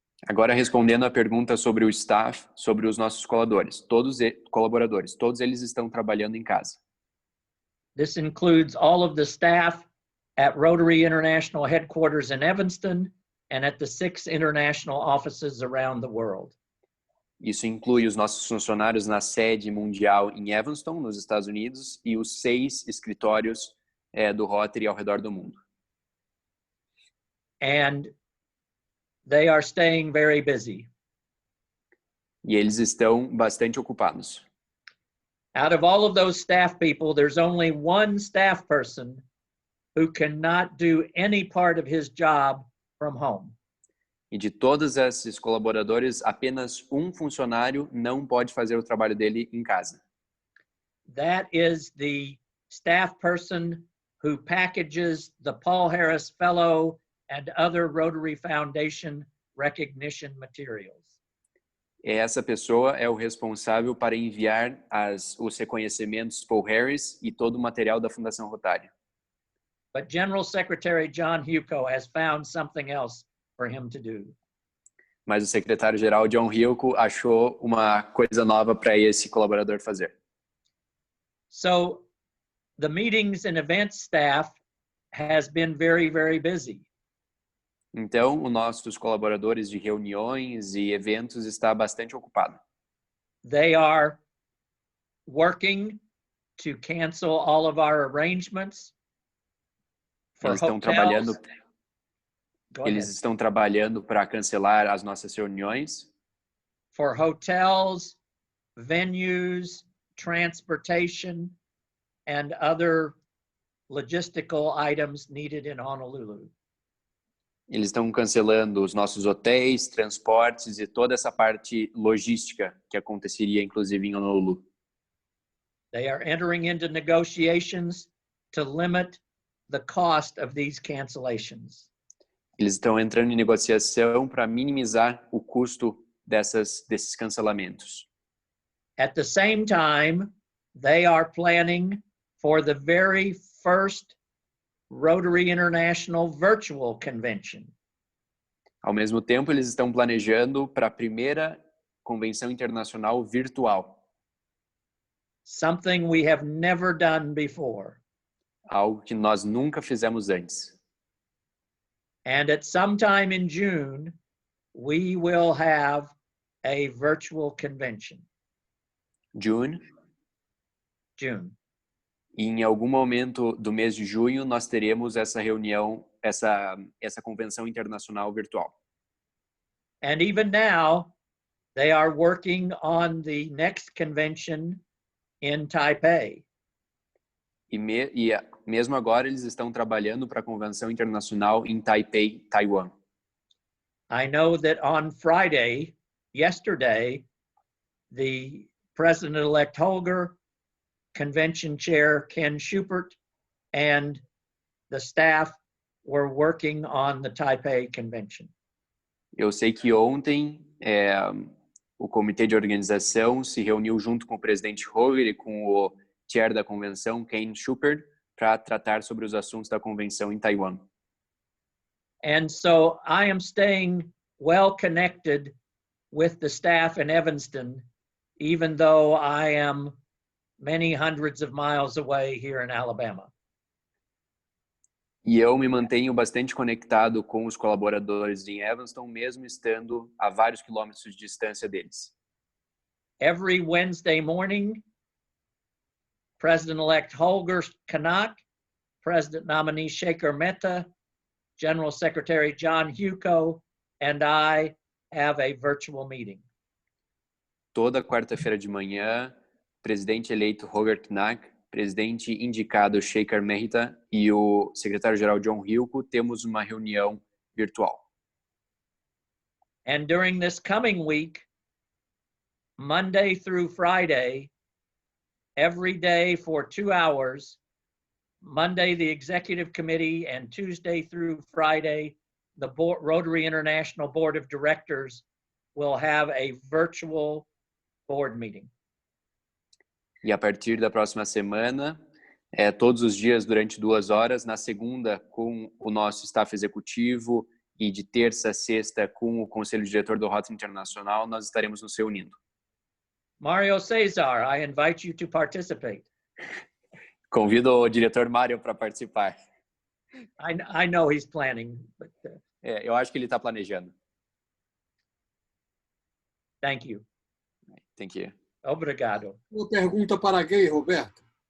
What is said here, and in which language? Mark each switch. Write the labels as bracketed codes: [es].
[pt] Agora, respondendo a pergunta sobre o staff, sobre os nossos colaboradores, todos eles estão trabalhando em casa. [en] This includes all of the staff at Rotary International Headquarters in Evanston and at the 6 international offices around the world. [pt] Isso inclui os nossos funcionários na sede mundial em Evanston, nos Estados Unidos, e os 6 escritórios do Rotary ao redor do mundo. [en] And they are staying very busy. [pt] E eles estão bastante ocupados. [en] Out of all of those staff people, there's only one staff person who cannot do any part of his job from home. [pt] E de todos esses colaboradores, apenas um funcionário não pode fazer o trabalho dele em casa. [en] That is the staff person who packages the Paul Harris Fellow and other Rotary Foundation recognition materials. [pt] Essa pessoa é o responsável para enviar os reconhecimentos Paul Harris e todo o material da Fundação Rotário. [en] But General Secretary John Huco has found something else for him to do. [pt] Mas o secretário-geral John Huco achou uma coisa nova para esse colaborador fazer. [en] So the meetings and events staff has been very, very busy. [pt] Então, os nossos colaboradores de reuniões e eventos está bastante ocupado. [en] They are working to cancel all of our arrangements for [pt] Eles estão [en] hotels. [pt] Eles estão trabalhando para cancelar as nossas reuniões. [en] For hotels, venues, transportation, and other logistical items needed in Honolulu. [pt] Eles estão cancelando os nossos hotéis, transportes e toda essa parte logística que aconteceria, inclusive, em Honolulu. [en] They are entering into negotiations to limit the cost of these cancellations. [pt] Eles estão entrando em negociação para minimizar o custo desses cancelamentos. [en] At the same time, they are planning for the very first Rotary International Virtual Convention. [pt] Ao mesmo tempo, eles estão planejando para a primeira convenção internacional virtual. [en] Something we have never done before. [pt] Algo que nós nunca fizemos antes. [en] And at some time in June, we will have a virtual convention. June. [pt] E em algum momento do mês de junho, nós teremos essa reunião, essa convenção internacional virtual. [en] And even now, they are working on the next convention in Taipei. [pt] E mesmo agora, eles estão trabalhando para a convenção internacional em Taipei, Taiwan. [en] I know that on Friday, yesterday, the President-elect Holger, Convention Chair Ken Schubert, and the staff were working on the Taipei Convention. [pt] Eu sei que ontem o comitê de organização se reuniu junto com o presidente Holger e com o chair da convenção, Ken Schubert, para tratar sobre os assuntos da convenção em Taiwan. [en] And so I am staying well connected with the staff in Evanston, even though I am many hundreds of miles away here in Alabama. [pt] E eu me mantenho bastante conectado com os colaboradores em Evanston, mesmo estando a vários quilômetros de distância deles. [en] Every Wednesday morning, President-elect Holger Kanak, President nominee Shekhar Mehta, General Secretary John Hugo, and I have a virtual meeting. [pt] Toda quarta-feira de manhã, presidente eleito Holger Kanak, presidente indicado Shekhar Mehta e o secretário-geral John Hugo temos uma reunião virtual. [en] And during this coming week, Monday through Friday, every day for 2 hours, Monday, the Executive Committee, and Tuesday through Friday, the Rotary International Board of Directors will have a virtual board meeting. [pt] E a partir da próxima semana, todos os dias durante 2 horas, na segunda com o nosso staff executivo e de terça a sexta com o conselho diretor do Rotary Internacional, nós estaremos nos reunindo. [en] Mario Cesar, I invite you to participate. [pt] Convido o diretor Mário para participar. [en] I know he's planning, but [pt] eu acho que ele está planejando. [en] Thank you. Thank you. [pt] Obrigado. Uma pergunta para Gay, Roberto.